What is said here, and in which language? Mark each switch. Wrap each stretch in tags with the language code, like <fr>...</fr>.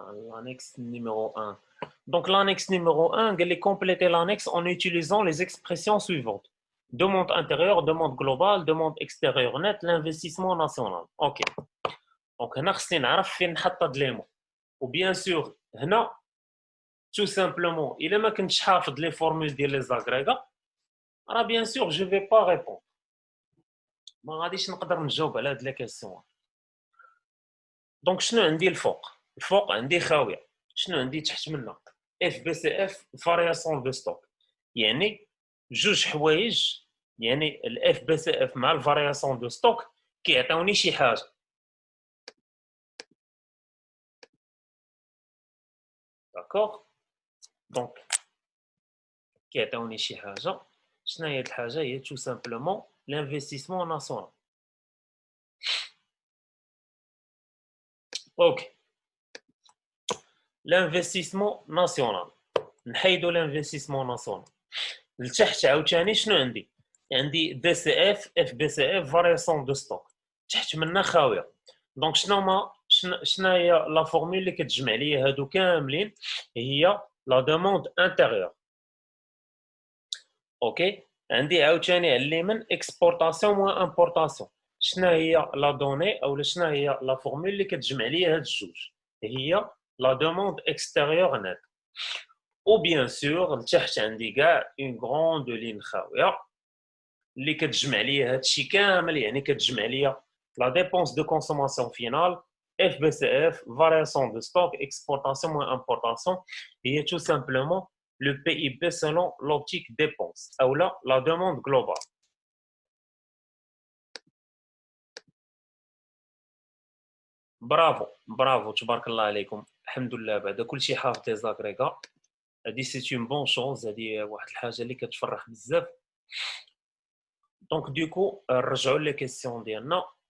<fr>L'annexe numéro 1. Donc, l'annexe numéro 1, elle est compléter l'annexe en utilisant les expressions suivantes. Demande intérieure, demande globale, demande extérieure nette, l'investissement national. Ok.</fr> <ar>دونك هنا خصني نعرف فين نحط هاد لي مو. وبيان سور هنا تو سامبلومون الا ما كنتش حافظ لي فورمول ديال لي زاغريغا راه بيان سور جو في با ريبون، ما غاديش نقدر نجاوب على هاد لي كيسيون. دونك شنو عندي الفوق عندي خاويه، شنو عندي تحت منا اف بي سي اف فارياسيون دو ستوك، يعني جوج حوايج، يعني الاف بي سي اف مع الفارياسيون دو ستوك كيعطيوني شي حاجه. داكوغ دونك كيعطيوني شي حاجه. شنو هي الحاجه؟ هي تو سامبلومون l'investissement national. اوكي l'investissement national نحيدو l'investissement national. لتحت عاوتاني شنو عندي؟ عندي بي سي اف اف بي سي اف فارياسيون دو ستوك، تحت منا خاويه. دونك شنو هي لا فورمول اللي كتجمع ليا هادو كاملين؟ هي لا دوموند انتيريور. اوكي عندي عاوتاني على اليمين اكسبورطاسيون و امبورطاسيون. شنو هي لا دوني او شنو هي لا فورمول اللي كتجمع ليا هاد الجوج؟ هي لا دوموند اكستيريور نت. و بيان سور لتحت عندي كاع اون غروند لين خاويه اللي كتجمع ليا هادشي كامل، يعني كتجمع ليا لا ديبونس دو كونسوماسيون فينال</ar> <fr>FBCF, variation de stock, exportation moins importation, et tout simplement le PIB selon l'optique dépense, ou là, la demande globale.</fr> <ar>برافو برافو تبارك الله عليكم الحمد لله بعد كلشي حافظ لي زاغريغا هادي سي اون بون شوز هادي واحد الحاجه اللي كتفرح بزاف دونك دوكو نرجعوا لي كيسيون ديالنا</ar>